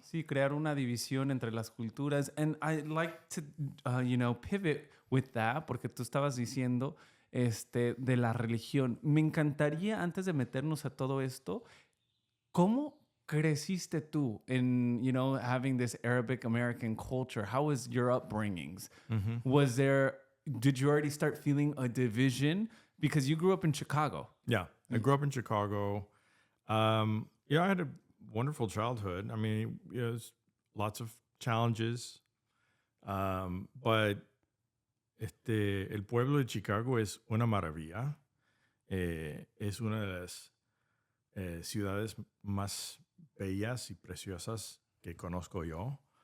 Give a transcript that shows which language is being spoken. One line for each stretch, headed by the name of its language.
Spanish: Sí, crear una división entre las culturas.
English: And I'd like to, pivot with that,
Spanish: porque tú estabas diciendo de la religión. Me encantaría, antes de meternos a todo esto, ¿cómo creciste tú
English: in, having this Arabic American culture? How was your upbringings? Did you already start feeling a division? Because you grew up in Chicago. Yeah, I grew up in Chicago. I had a wonderful childhood. I mean, lots of challenges.
Spanish: But el pueblo de Chicago es una maravilla. Es una de las ciudades más bellas y preciosas que conozco yo.